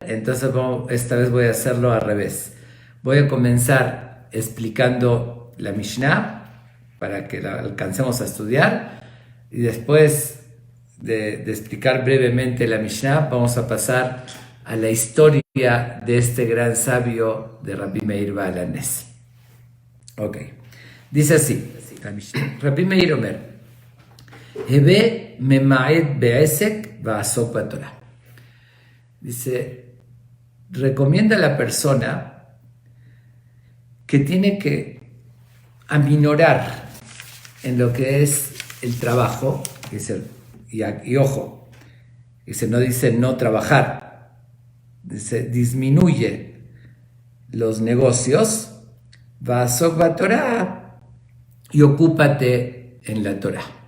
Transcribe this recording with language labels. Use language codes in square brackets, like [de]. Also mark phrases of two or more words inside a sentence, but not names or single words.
[es] Entonces esta vez voy a hacerlo al revés. Voy a comenzar explicando la Mishnah para que la alcancemos a estudiar, y después de explicar brevemente la Mishnah vamos a pasar a la historia de este gran sabio de Rabbi Meir Baal HaNes. Ok, dice así la Mishnah. [he] רבי מאיר אומר הוי ממעט בעסק ועסוק בתורה. [es] Dice, recomienda a la persona que tiene que aminorar en lo que es el trabajo, dice, y ojo, dice, no dice no trabajar, dice disminuye los negocios, [he] ועסוק בתורה, [es] y ocúpate en la Torah.